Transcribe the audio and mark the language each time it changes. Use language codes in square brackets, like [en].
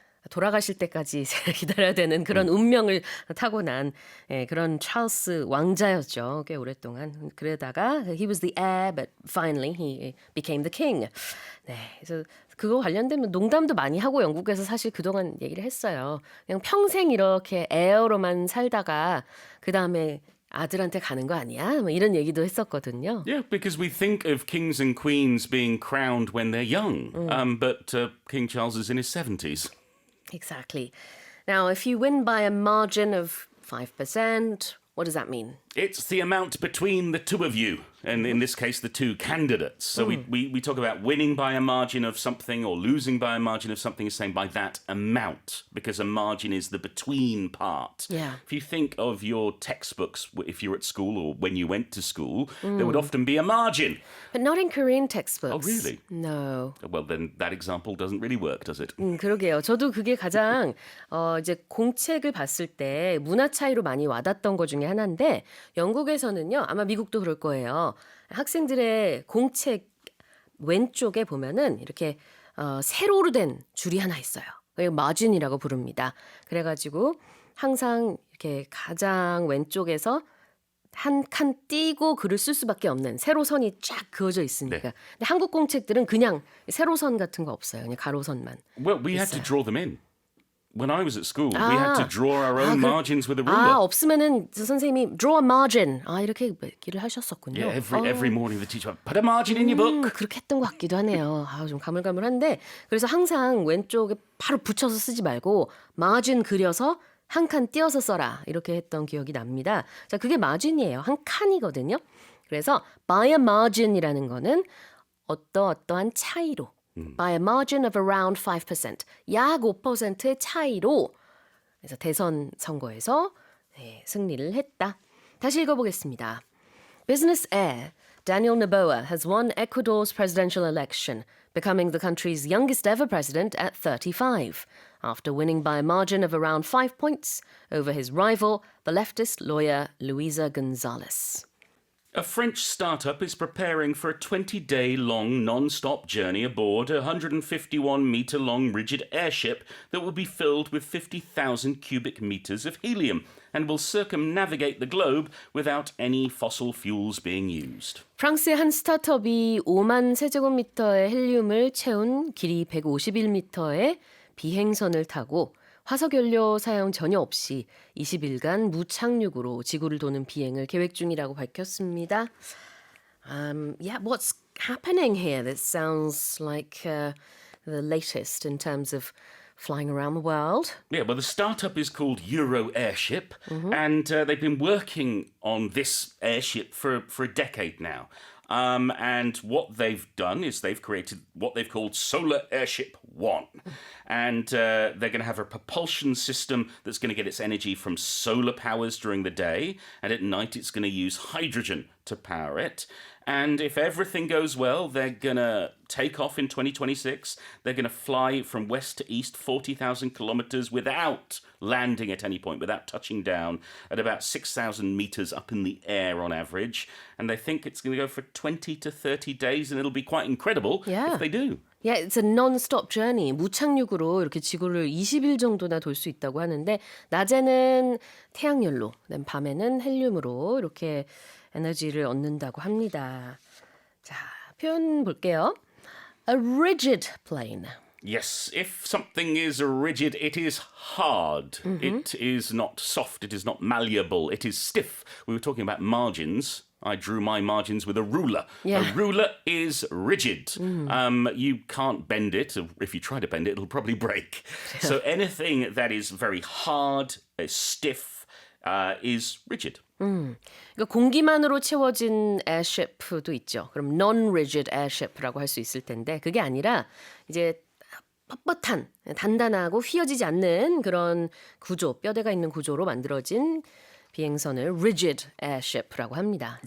[ko] 돌아가실 때까지 기다려야 되는 그런 운명을 타고난 그런 찰스 왕자였죠. 꽤 오랫동안. 그러다가 [en] he was the heir, but finally he became the king. [ko] 네, 그래서 그거 관련되면 농담도 많이 하고 영국에서 사실 그동안 얘기를 했어요. 그냥 평생 이렇게 heir로만 살다가 그 다음에 아들한테 가는 거 아니야? 뭐 이런 얘기도 했었거든요. [en] Yeah, because we think of kings and queens being crowned when they're young, but King Charles is in his 70s. Exactly. Now, if you win by a margin of 5%, what does that mean? It's the amount between the two of you, and in this case, the two candidates. So we talk about winning by a margin of something or losing by a margin of something, is saying by that amount, because a margin is the between part. Yeah. If you think of your textbooks, if you're at school or when you went to school, there would often be a margin. But not in Korean textbooks. Oh, really? No. Well, then that example doesn't really work, does it? [ko] 그러게요. 저도 그게 가장 이제 공책을 봤을 때 문화 차이로 많이 와닿던 것 중에 하나인데 영국에서는요. 아마 미국도 그럴 거예요. 학생들의 공책 왼쪽에 보면은 이렇게 세로로 된 줄이 하나 있어요. 그걸 마진이라고 부릅니다. 그래가지고 항상 이렇게 가장 왼쪽에서 한 칸 띄고 글을 쓸 수밖에 없는 세로선이 쫙 그어져 있으니까. 근데 한국 공책들은 그냥 세로선 같은 거 없어요. 그냥 가로선만. [en] Well, we had to draw them in. When I was at school, we had to draw our own margins with a ruler. [ko] 없으면은 선생님이 [en] draw a margin. [ko] 이렇게 얘기를 하셨었군요. [en] Yeah, every morning the teacher would put a margin in your book. [ko] 그렇게 했던 것 같기도 하네요. 좀 가물가물한데 그래서 항상 왼쪽에 바로 붙여서 쓰지 말고 마진 그려서 한 칸 띄어서 써라 이렇게 했던 기억이 납니다. 자, 그게 마진이에요. 한 칸이거든요. 그래서 by a margin이라는 거는 어떠한 차이로 [en] by a margin of around 5%, [ko] 약 5%의 차이로 그래서 대선 선거에서 승리를 했다. 다시 읽어보겠습니다. [en] Business heir Daniel Noboa has won Ecuador's presidential election, becoming the country's youngest ever president at 35, after winning by a margin of around 5 points over his rival, the leftist lawyer Luisa Gonzalez. A French startup is preparing for a 20-day-long non-stop journey aboard a 151-metre-long rigid airship that will be filled with 50,000 cubic metres of helium and will circumnavigate the globe without any fossil fuels being used. [ko] 프랑스의 한 스타트업이 5만 세제곱미터의 헬륨을 채운 길이 151m의 비행선을 타고 화석연료 사용 전혀 없이 20일간 무착륙으로 지구를 도는 비행을 계획 중이라고 밝혔습니다. [en] Yeah, what's happening here? That sounds like the latest in terms of flying around the world. Yeah, well, the startup is called Euro Airship, and they've been working on this airship for a decade now. And what they've done is they've created what they've called Solar Airship 1. And they're going to have a propulsion system that's going to get its energy from solar powers during the day. And at night, it's going to use hydrogen to power it. And if everything goes well, they're going to take off in 2026. They're going to fly from west to east 40,000 kilometers without landing at any point, without touching down, at about 6,000 meters up in the air on average. And they think it's going to go for 20 to 30 days, and it'll be quite incredible if they do. Yeah, it's a non-stop journey. [ko] 무착륙으로 이렇게 지구를 20일 정도나 돌 수 있다고 하는데 낮에는 태양열로, 밤에는 헬륨으로 이렇게 에너지를 얻는다고 합니다. 자, 표현 볼게요. [en] A rigid plane. Yes, if something is rigid, it is hard. It is not soft. It is not malleable. It is stiff. We were talking about margins. I drew my margins with a ruler. Yeah. A ruler is rigid. You can't bend it. If you try to bend it, it'll probably break. So anything that is very hard, is stiff, is rigid. [ko] 그러니까 공기만으로 채워진 airship도 있죠. 그럼 [en] non-rigid airship [ko] 라고 할 수 있을 텐데 그게 아니라 이제 뻣뻣한, 단단하고 휘어지지 않는 그런 구조, 뼈대가 있는 구조로 만들어진 비행선을 [en] rigid airship [ko] 라고 합니다.